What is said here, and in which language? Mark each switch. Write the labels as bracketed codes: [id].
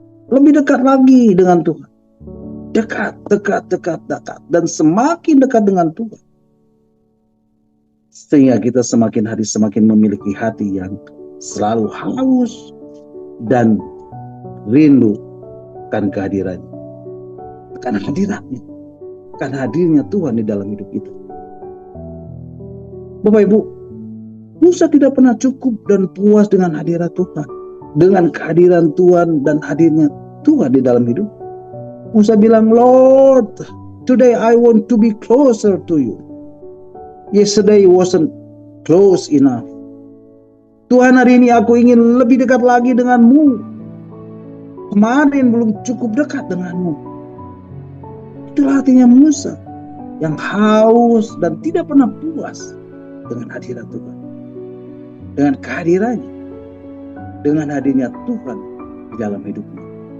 [id] Lebih dekat lagi dengan Tuhan. Dekat. Dan semakin dekat dengan Tuhan, sehingga kita semakin hari semakin memiliki hati yang selalu haus dan rindu akan kehadirannya. Karena hadiratnya, karena hadirnya Tuhan di dalam hidup kita. Bapak Ibu, Musa tidak pernah cukup dan puas dengan hadirat Tuhan, dengan kehadiran Tuhan dan hadirnya Tuhan di dalam hidup. Musa bilang, [en] Lord, today I want to be closer to you. Yesterday wasn't close enough. [id] Tuhan, hari ini aku ingin lebih dekat lagi dengan-Mu. Kemarin belum cukup dekat dengan-Mu. Itulah artinya Musa yang haus dan tidak pernah puas dengan hadirat Tuhan, dengan kehadirannya, dengan hadirnya Tuhan di dalam hidupnya.